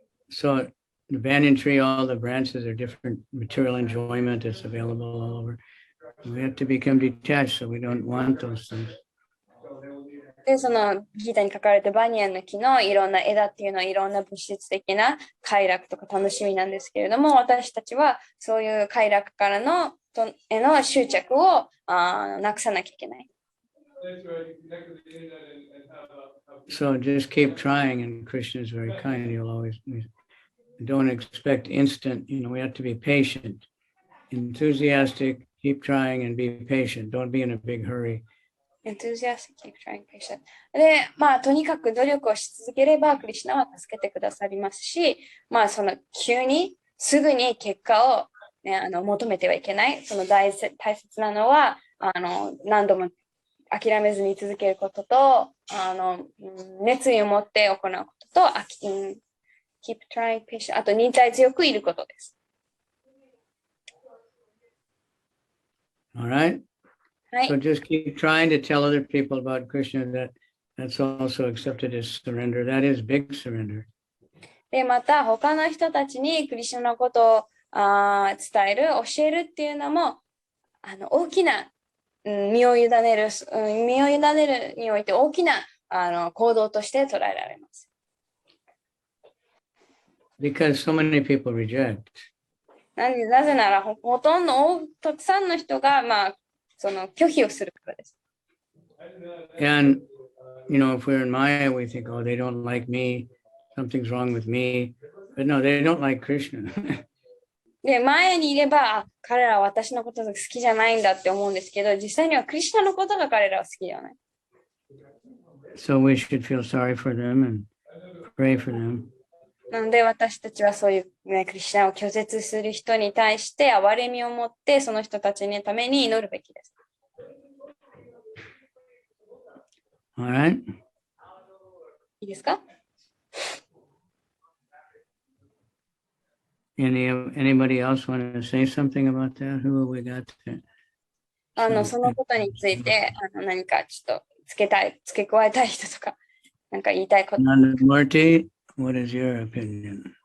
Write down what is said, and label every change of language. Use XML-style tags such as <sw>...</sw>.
<en>So the banyan tree, all the branches are different material enjoyment is available all over. We have to become detached, so we don't want those things.</en> <ja>で、そのギータに書かれたバニヤンの木のいろんな枝っていうのはいろんな物質的な快楽とか楽しみなんですけれども、私たちはそういう快楽からの執着をなくさなきゃいけない。</ja> <en>So just keep trying, and Krishna is very kind. He'll always don't expect instant. We have to be patient, enthusiastic. Keep trying and be patient. Don't be in a big hurry. Enthusiastic, keep trying, patient.</en> <ja>で、とにかく努力をし続ければクリシュナは助けてくださりますし、急にすぐに結果を、ね、求めてはいけない。その大切なのは何度も諦めずに続けることと、熱意を持って行うことと、</ja> <en>keep trying patient、</en> <ja>あと忍耐強くいることです。</ja> <en>All right.</en> <ja>はい。</ja> <en>So just keep trying to tell other people about Krishna that's also accepted as surrender. That is big surrender.</en> <ja>で、また他の人たちにクリシュナのことを伝える、教えるっていうのも大きな身を委ねるにおいて大きな行動として捉えられます。</ja> <en>Because so many people reject.</en> <ja>なぜならほとんどたくさんの人がその拒否をするからです。</ja> <en>And if we're in Maya, we think, oh, they don't like me. Something's wrong with me. But no, they don't like Krishna.</en> <ja>で、前にいれば、彼らは私のことが好きじゃないんだって思うんですけど、実際にはクリシュナのことが彼らは好きじゃない。</ja> <en>So we should feel sorry for them and pray for them.</en> <ja>なので私たちはそういう、クリシュナを拒絶する人に対して憐れみを持ってその人たちのために祈るべきです。</ja> <en>All right.</en> <ja>いいですか？</ja> <en>Anybody else want to say something about that? Who have we got to?</en> <ja>そのことについて何かちょっと付け加えたい人とか何か言いたいこと。</ja> <en>Nandamurti, what is your opinion?</en>